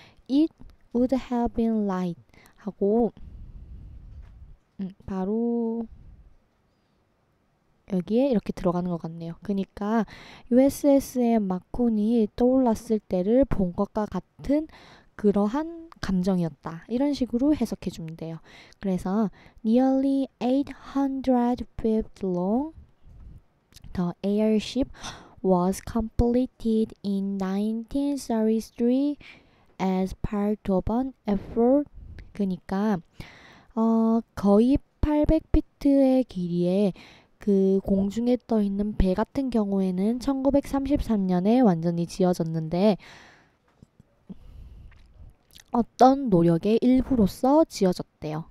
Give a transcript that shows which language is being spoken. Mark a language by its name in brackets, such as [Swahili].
[English] It would have been like [Korean] 하고 바로 여기에 이렇게 들어가는 것 같네요. 그러니까 USS의 마콘이 떠올랐을 때를 본 것과 같은 그러한 감정이었다. 이런 식으로 해석해 주면 돼요. 그래서 [English] nearly 800 feet long, the airship was completed in 1933 as part of an effort. [Korean] 그러니까 거의 800피트의 길이에 그 공중에 떠 있는 배 같은 경우에는 1933년에 완전히 지어졌는데 어떤 노력의 일부로서 지어졌대요.